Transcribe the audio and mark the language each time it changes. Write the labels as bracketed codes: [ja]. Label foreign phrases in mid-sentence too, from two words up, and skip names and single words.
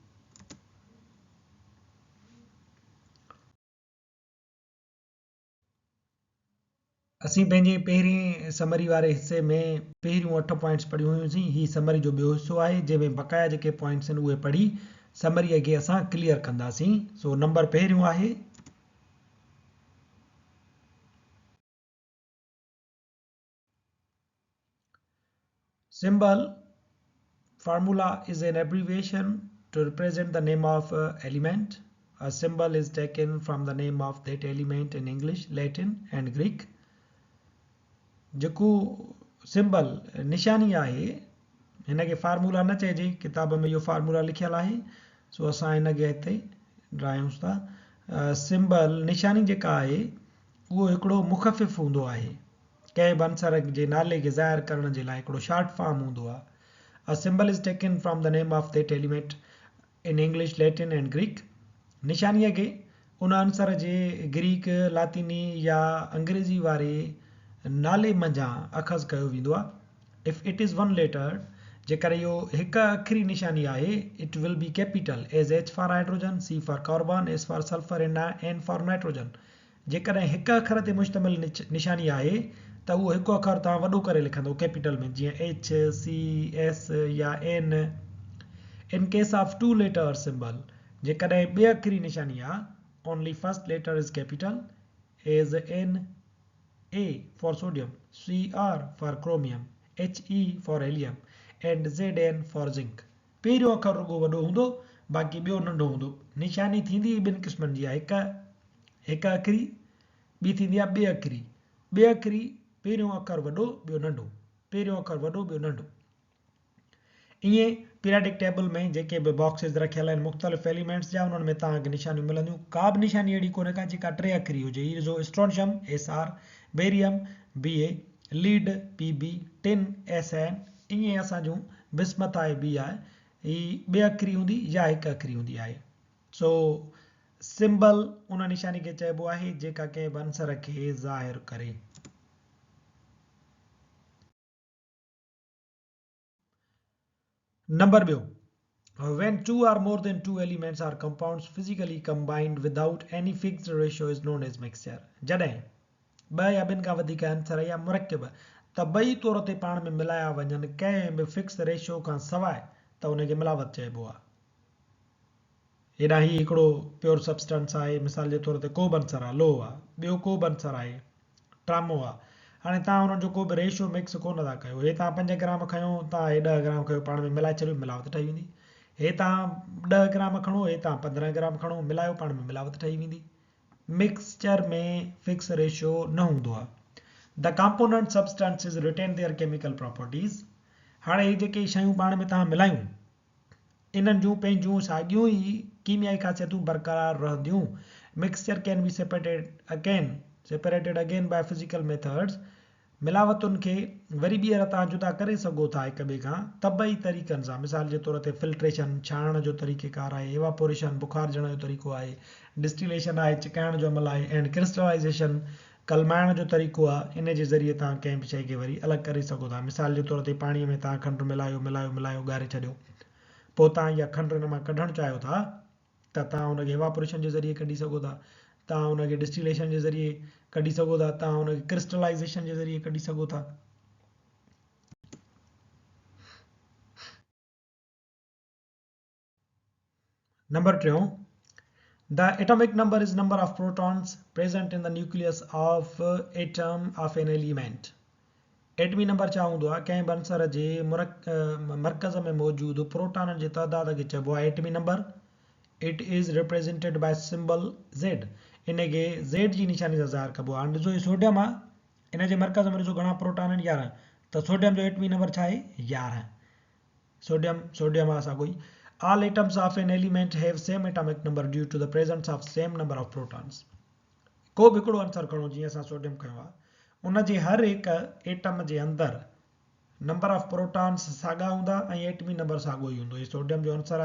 [sd] असीं पंहिंजे पहिरीं समरी वारे हिसे में पहिरियों 8 पॉइंट्स पढ़ियूं हुयूंसीं ही समरी जो ॿियो हिसो आहे जंहिंमें बक़ाया जेके पॉइंट्स आहिनि उहे पढ़ी समरीअ खे असां क्लियर कंदासीं सो नंबर पहिरियों आहे [en] symbol formula is an abbreviation to represent the name of element. A symbol is taken from the name of that element in English, Latin and Greek. [sd] जेको सिंबल निशानी आहे हिनखे फार्मूला न चइजे किताब में इहो फार्मूला लिखियल आहे सो असां हिनखे हिते ड्रायूंसि था सिंबल निशानी जेका आहे उहो हिकिड़ो मुख़फ़िफ़ हूंदो आहे कंहिं बि अंसर जे नाले खे ज़ाहिर करण जे लाइ हिकिड़ो शॉर्ट फॉर्म हूंदो आहे [en] A symbol is taken from the name of that element in English, Latin and Greek. [sd] निशानीअ खे उन अंसर जे ग्रीक लातीनी या अंग्रेज़ी वारे नाले मंझां अख़ज़ कयो वेंदो आहे [en] if it is one letter [sd] जेकर इहो हिकु अखरी निशानी आहे [en] it will be capital as H for hydrogen C for carbon S for sulphur N for nitrogen [sd] जेकॾहिं हिकु अखर ते मुश्तमिल निशानी आहे त उहो हिकु अखर तव्हां वॾो करे लिखंदो कैपिटल में जीअं एच सी एस या एन [en] in case of two letter symbol [sd] जेकॾहिं ॿिए अखरी निशानी आहे [en] only first letter is capital as N A for sodium, Cr for chromium, He for helium and Zn for zinc. [sd] पहिरियों अखर रुगो वॾो हूंदो बाक़ी ॿियो नंढो हूंदो निशानी थींदी ॿिनि क़िस्मनि जी आहे हिकु अखरी ॿी थींदी आहे ॿिए अखरी पहिरियों अखर वॾो ॿियो नंढो पहिरियों अखर वॾो ॿियो नंढो ईअं [en] periodic table [sd] में जेके बि बॉक्सिस रखियल आहिनि मुख़्तलिफ़ एलिमेंट्स जा उन्हनि में तव्हांखे निशानियूं मिलंदियूं का बि निशानी अहिड़ी कोन्हे का जेका 3 अखरी हुजे हीअ जो स्ट्रोंशियम Sr बेरियम Ba लीड Pb टिन Sn ईअं असां जूं बिस्मत आहे बी आहे ही ॿिए अखरी हूंदी या हिकु अखरी हूंदी आहे सो सिंबल उन निशानी खे चइबो आहे जेका कंहिं बि अंसर खे ज़ाहिर करे नंबर ॿियो [en] when two or more than two elements are compounds physically combined without any fixed ratio is known as mixture [sd] जॾहिं ॿ या ॿिनि खां वधीक अंसर या मुरकिब त ॿई तौर ते पाण में मिलाया वञनि कंहिं बि [en] fix ratio [sd] खां सवाइ त उनखे मिलावट चइबो आहे हेॾां ही हिकिड़ो प्योर सब्सटेंस आहे मिसाल जे तौर ते को बि अंसर आहे लोह आहे ॿियो को बि अंसर आहे ट्रामो आहे हाणे तव्हां हुननि जो को बि रेशियो मिक्स कोन था कयो हे तव्हां 5 ग्राम खयो तव्हां हे 10 ग्राम खयो पाण में मिलाए छॾियो मिलावट ठही वेंदी हे तव्हां 10 ग्राम खणो हे तव्हां 15 ग्राम खणो मिलायो पाण में मिलावट ठही वेंदी मिक्सचर में फिक्स रेशियो न हूंदो आहे [en] the component substances retain their chemical properties [sd] हाणे हे जेके शयूं पाण में तव्हां मिलायूं इन्हनि जूं पंहिंजूं साॻियूं ई कीमियाई ख़ासियतूं बरक़रार रहंदियूं [en] mixture can be separated again by physical methods [sd] मिलावतुनि खे वरी ॿीहर तव्हां जुदा करे सघो था हिक ॿिए खां तबई तरीक़नि सां मिसाल जे तौर ते फिल्ट्रेशन छाणण जो तरीक़ेकार आहे एवापोरेशन बुखारजण जो तरीक़ो आहे डिस्टिलेशन आहे चिकाइण जो अमल आहे [en] and crystallization [sd] कलमाइण जो तरीक़ो आहे इन जे ज़रिए तव्हां कंहिं बि शइ खे वरी अलॻि करे सघो था मिसाल जे तौर ते पाणीअ में तव्हां खंडु मिलायो ॻारे छॾियो पोइ तव्हां इहा खंडु हिन मां कढणु चाहियो था त तव्हां हुनखे एवापोरेशन जे ज़रिए कढी सघो था तव्हां हुनखे डिस्टिलेशन जे ज़रिए कढी सघो था तव्हां हुनखे क्रिस्टलाइज़ेशन जे ज़रिए कढी सघो था नंबर 3 [en] The atomic number is number of protons present in the nucleus of atom of an element. [sd] एटमी नंबर छा हूंदो आहे कंहिं बि अंसर जे मर्कज़ में मौजूदु प्रोटॉननि जे तइदाद खे चइबो आहे एटमी नंबर [en] it is represented by symbol Z [sd] इनखे Z जी निशानी सां ज़ाहिर कबो आहे ॾिसो ही सोडियम आहे इन जे मर्कज़ में ॾिसो घणा प्रोटॉन आहिनि 11 त सोडियम जो एटमी नंबर छा आहे 11 सोडियम आहे असां कोई [en] All atoms of an element have same atomic number due to the presence of same number of protons. [sd] को भी हिकिड़ो अंसर खणो जीअं असां सोडियम खयो आहे उन जे हर हिकु एटम जे अंदरि [en] number of protons [sd] साॻा हूंदा ऐं एटमी नंबर साॻियो ई हूंदो। ये सोडियम जो आंसर आहे।